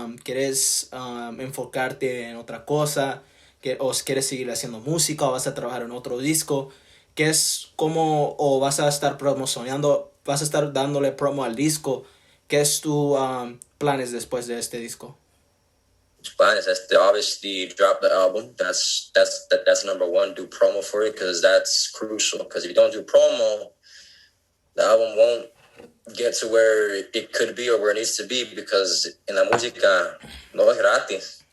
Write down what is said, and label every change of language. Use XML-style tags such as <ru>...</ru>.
<es>¿Quieres enfocarte en otra cosa? ¿O quieres seguir haciendo música? ¿O vas a trabajar en otro disco? ¿Qué es como, o vas a estar promocionando, vas a estar dándole promo al disco? ¿Qué es tu planes después de este disco?</es> <en>Planes, obviously drop the album. That's number one. Do promo for it because that's crucial. Because if you don't do promo, the album won't get to where it could be or where it needs to be.</en> <es>Because en la música no es gratis.</es>